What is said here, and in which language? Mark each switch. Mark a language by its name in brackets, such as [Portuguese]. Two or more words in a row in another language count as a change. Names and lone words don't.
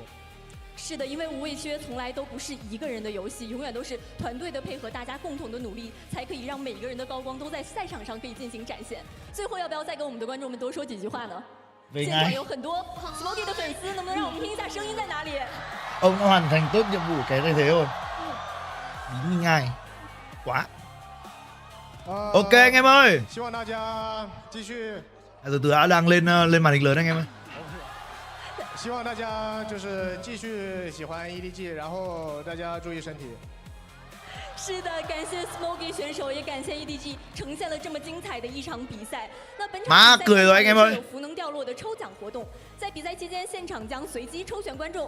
[Chinese] 是的，因为无畏靴从来都不是一个人的游戏，永远都是团队的配合，大家共同的努力，才可以让每一个人的高光都在赛场上可以进行展现。最后，要不要再跟我们的观众们多说几句话呢？现场有很多 Smoky 的粉丝，能不能让我们听一下声音在哪里？ [Vietnamese] Ông đã hoàn thành tốt nhiệm vụ cái thay thế rồi. Bí ngay. Quá. Ok anh em ơi. [Chinese] 希望大家继续。 [Vietnamese] Từ từ đã đang lên màn hình lớn anh em ơi. [Chinese] 希望大家就是继续喜欢 EDG， 然后大家注意身体。是的，感谢 Smoky 选手，也感谢 EDG 呈现了这么精彩的一场比赛。那本场比赛有福能掉落的抽奖活动，在比赛期间，现场将随机抽选观众。